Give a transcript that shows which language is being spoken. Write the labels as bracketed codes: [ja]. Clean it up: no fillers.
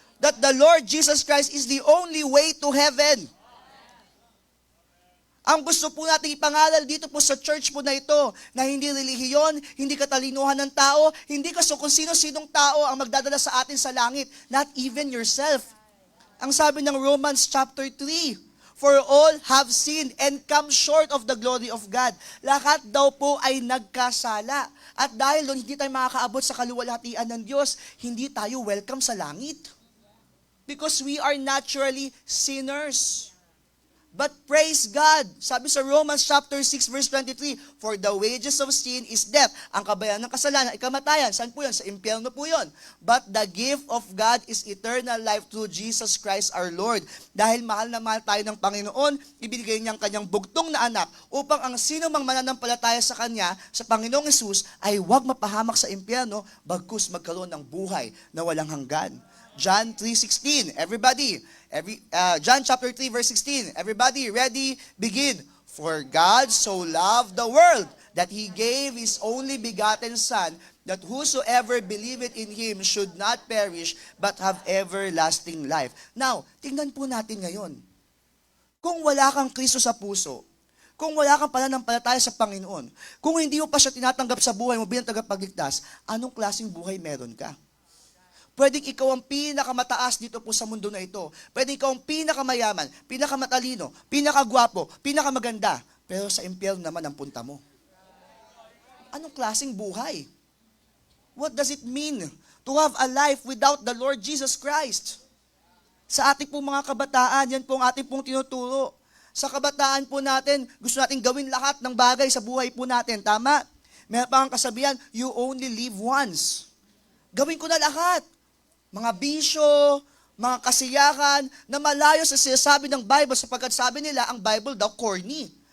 [en] That the Lord Jesus Christ is the only way to heaven. [tl] Ang gusto po natin ipangaral dito po sa church po na ito, na hindi relihiyon, hindi katalinuhan ng tao, hindi kung sino-sinong tao ang magdadala sa atin sa langit, [en] not even yourself. [tl] Ang sabi ng [en] Romans chapter 3, For all have sinned and come short of the glory of God. [tl] Lahat daw po ay nagkasala. At dahil doon hindi tayo makakaabot sa kaluwalhatian ng Diyos, hindi tayo welcome sa langit. [en] Because we are naturally sinners. But praise God, [tl] sabi sa [en] Romans chapter 6 verse 23, For the wages of sin is death. [tl] Ang kabayaran ng kasalanan ay kamatayan. Saan po yun? Sa impyerno po yun. [en] But the gift of God is eternal life through Jesus Christ our Lord. [tl] Dahil mahal na mahal tayo ng Panginoon, ibinigay niyang kanyang bugtong na anak upang ang sino mang mananampalataya sa Kanya, sa Panginoong Hesus, ay huwag mapahamak sa impyerno, bagkus magkaroon ng buhay na walang hanggan. [en] John 3:16. Everybody. John chapter 3 verse 16. Everybody, ready? Begin. For God so loved the world that He gave His only begotten Son, that whosoever believeth in Him should not perish, but have everlasting life. [tl] Now, tingnan po natin ngayon. Kung wala kang Kristo sa puso, kung wala kang pananampalataya sa Panginoon, kung hindi mo pa siya tinatanggap sa buhay mo bilang tagapagligtas, anong klaseng buhay meron ka? Pwedeng ikaw ang pinakamataas dito po sa mundo na ito. Pwedeng ikaw ang pinakamayaman, pinakamatalino, pinakagwapo, pinakamaganda. Pero sa impyerno naman ang punta mo. Anong klaseng buhay? [en] What does it mean to have a life without the Lord Jesus Christ? [tl] Sa ating pong mga kabataan, yan po ang ating pong tinuturo. Sa kabataan po natin, gusto natin gawin lahat ng bagay sa buhay po natin. Tama? Meron pa ang kasabihan, [en] you only live once. [tl] Gawin ko na lahat. Mga bisyo, mga kasiyahan, na malayo sa sinasabi ng Bible sapagkat sabi nila, ang Bible daw corny.